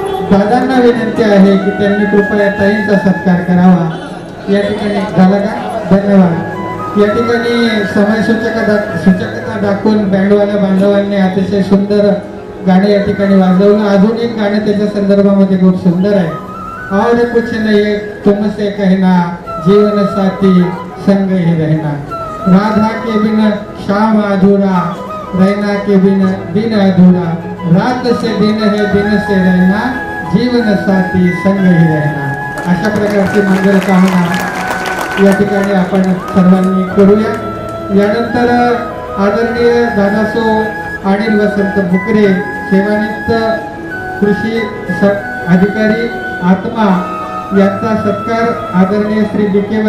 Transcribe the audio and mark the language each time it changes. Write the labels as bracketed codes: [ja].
[mr] दादांना विनंती आहे की त्यांनी कृपया ताईंचा सत्कार करावा. या ठिकाणी झाला का? धन्यवाद. या ठिकाणी समय सूचकता दाखवून बँडवाल्या बांधवांनी अतिशय सुंदर गाणं या ठिकाणी वाजवलं. अजून एक गाणं त्याच्या संदर्भामध्ये खूप सुंदर आहे. [hi] और कुछ नहीं तुमसे कहना, जीवन साथी संग ही रहना, राधा के बिन शाम अधूरा, रहना के बिन दिन अधूरा, रात से दिन है दिन से रहना, जीवन साथी संग ही रहना. [mr] अशा प्रकारची मंगल कामना या ठिकाणी आपण सर्वांनी करूया. यानंतर आदरणीय दादासो अनिल वसंत भुकरे सेवानिवृत्त कृषी अधिकारी आत्मा यांचा सत्कार आदरणीय श्री बी.के.